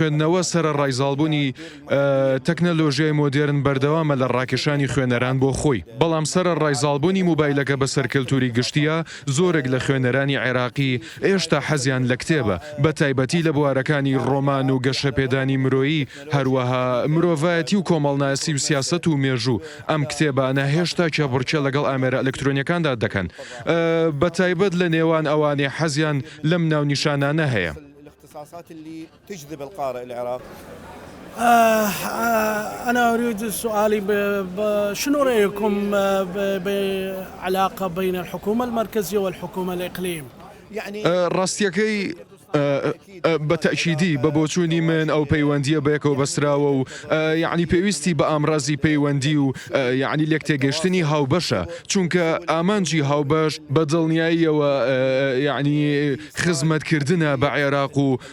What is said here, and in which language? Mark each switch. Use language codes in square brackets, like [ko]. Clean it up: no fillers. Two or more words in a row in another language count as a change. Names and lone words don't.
[ckb] خوێندنەوە سرە ڕایزاڵبوونی تەکنەلۆژیای مۆدێرن بەردەوامە لە ڕاکێشانی خوێنەران بۆ خۆی بەڵام سرە ڕایزاڵبوونی موبایلەکە بەسەر کللتوری گشتیە زۆرێک لە خوێنەرانی عێراقی ئێشتا حەزیان لە کتێبە بە تایبەتی لە بوارەکانی ڕۆمان و گەشەپێدانی مرۆیی هەروەها مرۆڤایەتی و کۆمەڵناسی و سیاست و مێژوو ئەم کتێبانە هێشتا کێبڕکێ لەگەڵ ئامێرە ئەلکترۆنیەکاندا دەکەن بە تایبەت لە نێوان ئەوانێ حەزیان لەم ناونیشانانە هەیە [ar] الاختصاصات اللي تجذب القارئ العراقي أنا أريد سؤالي شنو رأيكم بعلاقة بين الحكومة المركزية والحكومة الإقليم؟ يعني [ckb] ڕاستیەکەی بە تەکیدی بە بۆچوونی من ئەو پەیوەندیە بەیەکەوە بەسراوە و یعنی پێویستی بە ئامڕازی پەیوەندی و یعنی لێک تێگەشتنی هاوبەشە چونکە ئامانجی هاوبەش بە دڵنیاییەوە یعنی خزمەتکردنە بە عێراق و